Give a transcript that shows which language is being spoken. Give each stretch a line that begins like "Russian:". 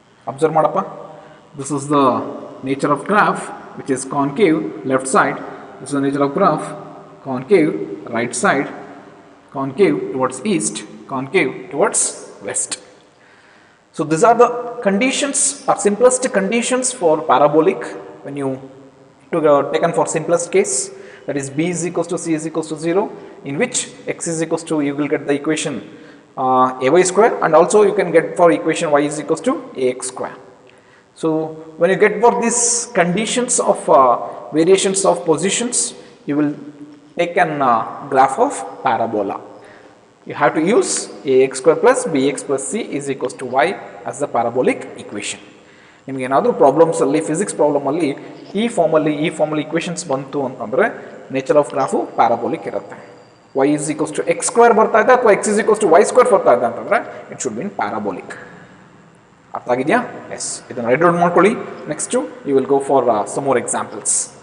English: Observe ಮಾಡಪ್ಪ, this is the nature of graph which is concave left side, this is the nature of graph concave right side, concave towards east, concave towards west. So these are the conditions or simplest conditions for parabolic when you taken for simplest case, that is b is equals to c is equals to 0, in which x is equals to, you will get the equation ay square, and also you can get for equation y is equals to ax square. So when you get for these conditions of variations of positions, you will take an graph of parabola. You have to use ax square plus bx plus c is equals to y as the parabolic equation.
Kannada: ನಿಮಗೇನಾದರೂ ಪ್ರಾಬ್ಲಮ್ಸಲ್ಲಿ physics ಪ್ರಾಬ್ಲಮಲ್ಲಿ ಈ ಫಾರ್ಮಲ್ಲಿ equations ಬಂತು ಅಂತಂದರೆ nature of graph parabolic ಇರುತ್ತೆ.
English: y is equals to x square
Kannada: ಬರ್ತಾ ಇದೆ ಅಥವಾ
English: x is equals to y square
Kannada: ಬರ್ತಾ ಇದೆ ಅಂತಂದರೆ
English: It should been parabolic.
Kannada: ಅರ್ಥ ಆಗಿದೆಯಾ?
English: yes,
Kannada: ಇದನ್ನು
English: write out
Kannada: ಮಾಡ್ಕೊಳ್ಳಿ.
English: Next you will go for some more examples.